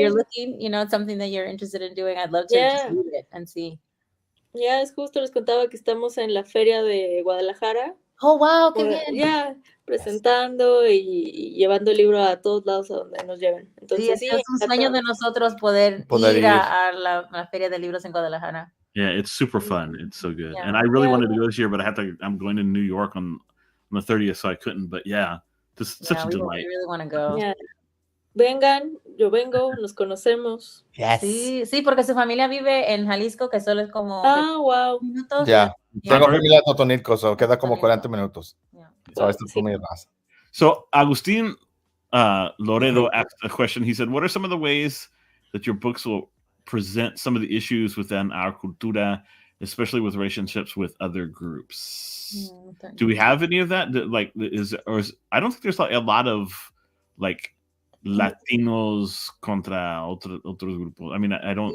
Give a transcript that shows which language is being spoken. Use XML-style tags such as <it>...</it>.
<en>you're looking, you know, it's something that you're interested in doing, I'd love to just read it and see.</en> <es>Ya es justo, les contaba que estamos en la feria de Guadalajara. Oh, wow, qué bien. Ya, presentando y llevando el libro a todos lados a donde nos lleven. Entonces, Sí, es un sueño de nosotros poder ir a la feria de libros en Guadalajara.</es> <en>Yeah, it's super fun. It's so good. Yeah. And I really wanted to go this year, but I'm going to New York on the 30th, so I couldn't. But yeah, just such a delight. We really want to go.</en> <es>Yeah. Vengan, yo vengo, nos conocemos.</es> <en>Yes.</en> <es>Sí, porque su familia vive en Jalisco, que solo es como</es> <en>Wow.</en> <es>minutos. Ya. Tengo familia en Totonilco, so queda como 40 minutos.</es> <en>Yeah.</en> <es>So esto es muy más.</es> <en>So Agustin Loredo asked a question. He said, what are some of the ways that your books will present some of the issues within our cultura, especially with relationships with other groups? Do we have any of that? I don't think there's like a lot of like Latinos contra otros grupos. I mean, I don't.</en>